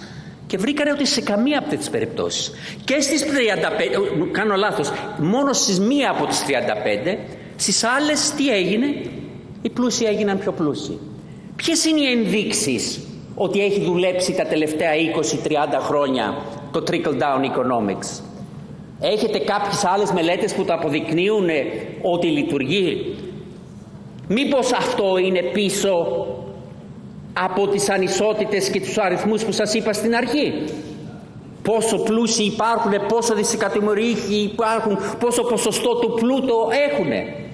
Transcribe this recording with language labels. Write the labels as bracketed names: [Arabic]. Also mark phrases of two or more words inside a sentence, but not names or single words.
[Greek] Και βρήκανε ότι σε καμία από τις περιπτώσεις. Και στις 35, κάνω λάθος, μόνο στις μία από τις 35, στις άλλες τι έγινε? Οι πλούσιοι έγιναν πιο πλούσιοι. Ποιες είναι οι ενδείξεις ότι έχει δουλέψει τα τελευταία 20-30 χρόνια το [English] trickle-down economics? [Greek] Έχετε κάποιες άλλες μελέτες που το αποδεικνύουν ότι λειτουργεί? Μήπως αυτό είναι πίσω από τις ανισότητες και τους αριθμούς που σας είπα στην αρχή? Πόσο πλούσιοι υπάρχουν, πόσο δισεκατομμυρίουχοι υπάρχουν, πόσο ποσοστό του πλούτου έχουνε.